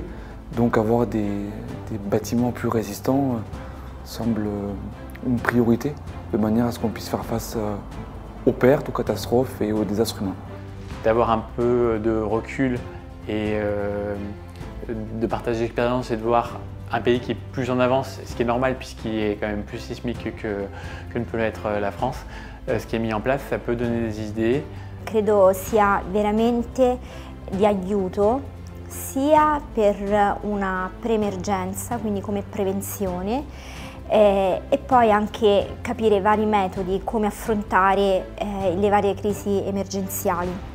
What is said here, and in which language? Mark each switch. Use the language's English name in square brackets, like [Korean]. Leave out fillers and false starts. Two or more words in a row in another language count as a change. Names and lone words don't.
[French] Donc avoir des bâtiments plus résistants semble une priorité, de manière à ce qu'on puisse faire face aux pertes, aux catastrophes et aux désastres humains. D'avoir un peu de recul et de partager l'expérience et de voir un pays qui est plus en avance, ce qui est normal puisqu'il est quand même plus sismique que ne peut l'être la France, ce qui est mis en place, ça peut donner des idées. [Italian] Credo sia veramente di aiuto sia per una pre-emergenza, quindi come prevenzione, e poi anche capire vari metodi come affrontare le varie crisi emergenziali.